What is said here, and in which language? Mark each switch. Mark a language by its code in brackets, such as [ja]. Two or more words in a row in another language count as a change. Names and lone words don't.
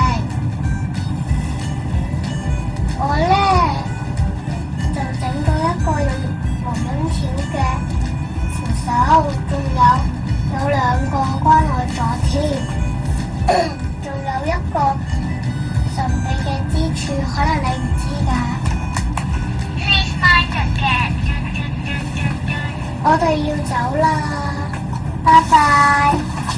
[yue] 我咧就整到一個用黃纖條嘅扶手，仲有兩個關愛座添，仲有一個神秘嘅支柱，可能你唔知㗎。 [en] Please mind the gap。 [yue] 我哋要走啦，拜拜。